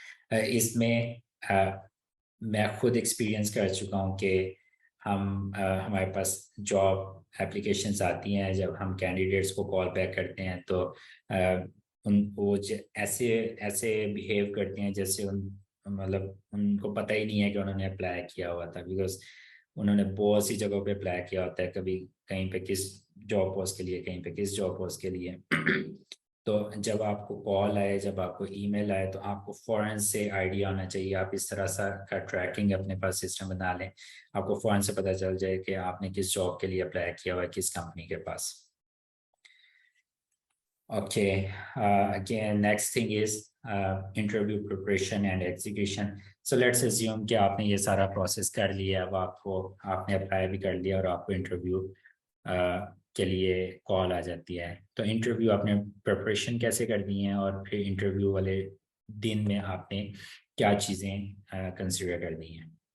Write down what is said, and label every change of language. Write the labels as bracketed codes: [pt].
[ur] اس میں میں خود ایکسپیرینس کر چکا ہوں کہ ہمارے پاس جاب اپلیکیشنس آتی ہیں, جب ہم کینڈیڈیٹس کو کال بیک کرتے ہیں تو وہ ایسے بیہیو کرتے ہیں جیسے مطلب ان کو پتہ ہی نہیں ہے کہ انہوں نے اپلائی کیا ہوا تھا, بیکاز انہوں نے بہت سی جگہوں پہ اپلائی کیا ہوتا ہے, کبھی کہیں پہ کس جاب پوسٹ کے لیے, کہیں پہ کس جاب پوسٹ کے لیے. تو جب آپ کو کال آئے, جب آپ کو ای میل آئے, تو آپ کو فوراً سے آئیڈیا ہونا چاہیے. آپ اس طرح سا کا ٹریکنگ اپنے پاس سسٹم بنا لیں, آپ کو فوراً سے پتہ چل جائے کہ آپ نے کس جاب کے لیے اپلائی کیا ہوا ہے, کس کمپنی کے پاس. [en] Okay, again, next thing is interview preparation and execution. So let's assume [ur] کہ آپ نے یہ سارا پروسیس کر لیا, اب آپ نے اپلائی بھی کر لیا اور آپ کو انٹرویو کے لیے کال آ جاتی ہے. تو انٹرویو آپ نے پریپریشن کیسے کرنی ہے, اور پھر انٹرویو والے دن میں آپ نے کیا چیزیں کنسیڈر کرنی ہیں.